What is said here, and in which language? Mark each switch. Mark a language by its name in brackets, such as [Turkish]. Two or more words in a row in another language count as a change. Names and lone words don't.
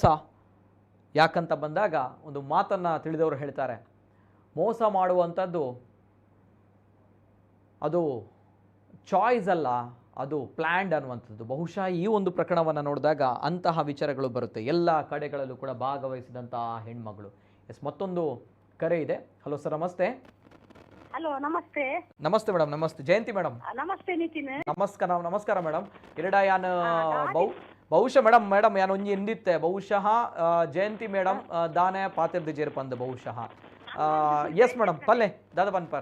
[Kannada] ಯಾಕಂತ ಬಂದಾಗ ಒಂದು ಮಾತನ್ನು ತಿಳಿದವರು ಹೇಳ್ತಾರೆ, ಮೋಸ ಮಾಡುವಂಥದ್ದು ಅದು ಚಾಯ್ಸ್ ಅಲ್ಲ, ಅದು ಪ್ಲ್ಯಾಂಡ್ ಅನ್ನುವಂಥದ್ದು. ಬಹುಶಃ ಈ ಒಂದು ಪ್ರಕರಣವನ್ನು ನೋಡಿದಾಗ ಅಂತಹ ವಿಚಾರಗಳು ಬರುತ್ತೆ. ಎಲ್ಲ ಕಡೆಗಳಲ್ಲೂ ಕೂಡ ಭಾಗವಹಿಸಿದಂತಹ ಹೆಣ್ಮಗಳು. ಎಸ್, ಮತ್ತೊಂದು ಕರೆ ಇದೆ. ಹಲೋ ಸರ್, ನಮಸ್ತೆ. ಹಲೋ, ನಮಸ್ತೆ. ನಮಸ್ತೆ ಮೇಡಮ್. ನಮಸ್ತೆ ಜಯಂತಿ ಮೇಡಮ್. ನಮಸ್ತೆ ನಿತಿನ್. ನಮಸ್ಕಾರ ಮೇಡಮ್. [Tulu] ಯಾನು ಬಹುಶಃ ಮೇಡಮ್ ಯಾನು ಒಂಜಿ ಎಂದಿತ್ತೆ ಬಹುಶಃ ಜಯಂತಿ ಮೇಡಮ್ ದಾನೆ ಪಾತಿರ್ದು ಜೇರ್ಪಂದು ಬಹುಶಃ. [English] yes madam, [Tulu] ಪಲ್ಲೆ ದಾದ ಪನ್ಪರ್